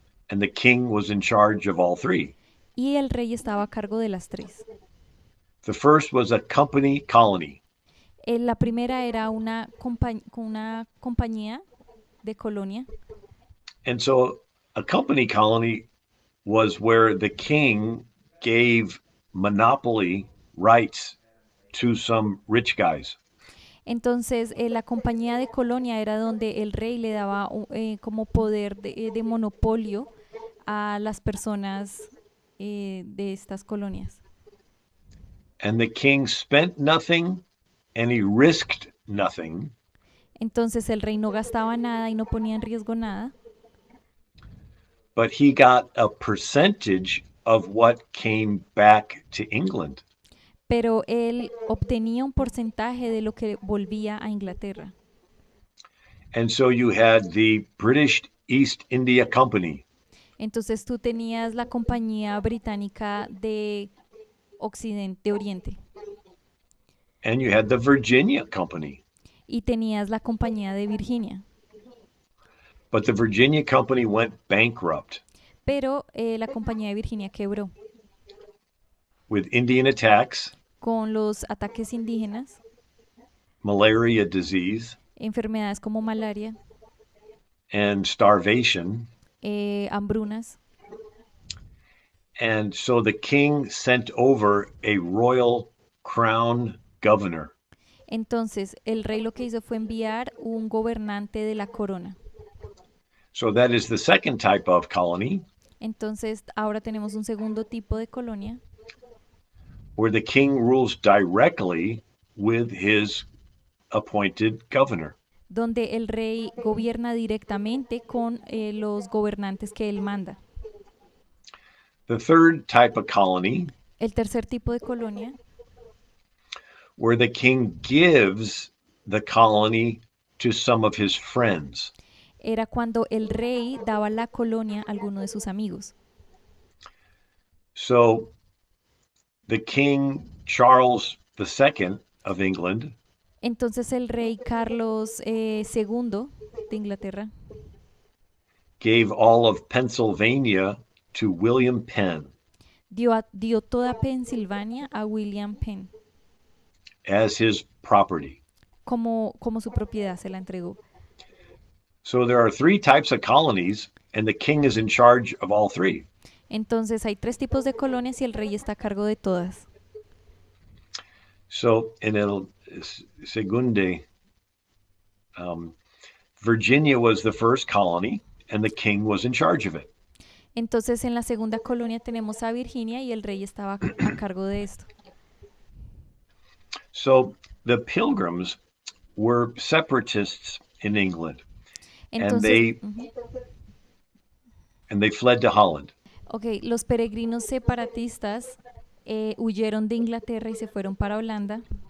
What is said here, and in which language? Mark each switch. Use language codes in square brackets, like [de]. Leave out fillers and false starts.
[en] and the king was in charge of all three. [es] Y el rey estaba a cargo de las tres. [en] The first was a company colony. [es] La primera era una compañía de colonia. [en] And so a company colony was where the king gave monopoly rights to some rich guys. [es] Entonces, la compañía de colonia era donde el rey le daba como poder de monopolio a las personas de estas colonias. [en] And the king spent nothing and he risked nothing. [es] Entonces el rey no gastaba nada y no ponía en riesgo nada, [en] But he got a percentage of what came back to England. [es] pero él obtenía un porcentaje de lo que volvía a Inglaterra. [en] And so you had the British East India Company. [es] Entonces tú tenías la compañía británica de Occidente, Oriente, [en] And you had the Virginia Company. [es] y tenías la compañía de Virginia. [en] But the Virginia Company went bankrupt [es] Pero la compañía de Virginia quebró [en] with Indian attacks, [es] con los ataques indígenas, [en] malaria disease, [es] enfermedades como malaria, [en] and starvation. [es] hambrunas. [en] And so the king sent over a royal crown governor. [es] Entonces el rey lo que hizo fue enviar un gobernante de la corona. [en] So that is the second type of colony [es] Entonces ahora tenemos un segundo tipo de colonia [en] where the king rules directly with his appointed governor. [es] donde el rey gobierna directamente con los gobernantes que él manda. [en] The third type of colony [es] El tercer tipo de colonia [en] where the king gives the colony to some of his friends. [es] era cuando el rey daba la colonia a alguno de sus amigos. [en] So the King Charles II of England [es] Entonces el rey Carlos II de Inglaterra [en] gave all of Pennsylvania to William Penn [es] dio toda Pensilvania a William Penn [en] as his property. [es] como su propiedad, se la entregó. [en] So there are three types of colonies, and the king is in charge of all three. [es] Entonces hay tres tipos de colonias y el rey está a cargo de todas. [en] So in [es] el Segunde, [en] Virginia was the first colony, and the king was in charge of it. [es] Entonces en la segunda colonia tenemos a Virginia y el rey estaba a cargo de esto. [en] So the Pilgrims were separatists in England, [es] Entonces, [en] and they fled to Holland. [es] ok, los peregrinos separatistas huyeron de Inglaterra y se fueron para Holanda